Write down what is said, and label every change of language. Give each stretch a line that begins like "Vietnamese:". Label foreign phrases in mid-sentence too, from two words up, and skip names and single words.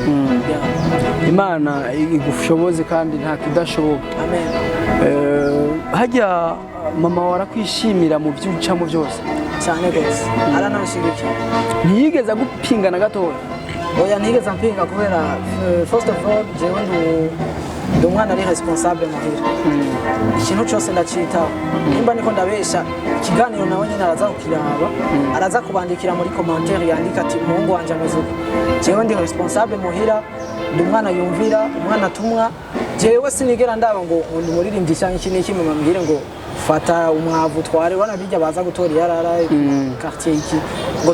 Rundi: Imana igushoboze kandi nta kidashoboka amen hajya mama warakwishimira mu by'ucamo byose cyane gose aranashigikira ntiyigeze gupingana gatoya oya ntiyigeze mpinga kubera
English: first of all
Rundi: jewe ndi umwana ari responsable muhira ikintu cyose ndacitaho nimba niko ndabesha ikiganiro nawe nyine araza kukiraba araza kubandikira muri commentaire yandika ati umuhungu wanje ameze uko jewe ndi responsable muhira ndi umwana yumvira umwana atumwa jewe sinigera ndaba ngo ndi muririmbyi cyangwa iki n'iki mama mbwire ngo fata umwavu tware wana bijya baza gutora yarara quartier iki ngo